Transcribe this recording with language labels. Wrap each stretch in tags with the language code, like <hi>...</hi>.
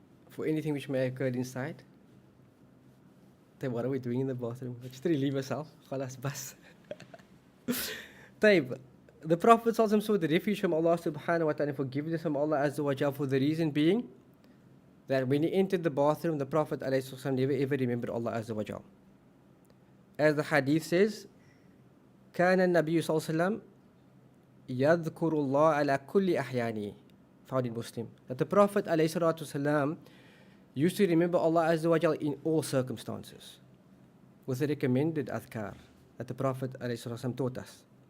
<en>For anything which may have occurred inside. Then what are we doing in the bathroom? Just relieve yourself.</en> <ar>Khalas, bas.</ar> <en>Taib. The Prophet sought the refuge from Allah subhanahu wa ta'ala, forgiveness from Allah azza wa jal, for the reason being that when he entered the bathroom, the Prophet ﷺ never ever remembered Allah azza wa jal. As the hadith says,</en> <ar>كان النبي صلى الله عليه وسلم يذكر الله على كل أحيانه,</ar> <en>found in Muslim. That the Prophet ﷺ used to remember Allah azza wa jal in all circumstances, with the recommended adhkar that the Prophet ﷺ taught us.</en>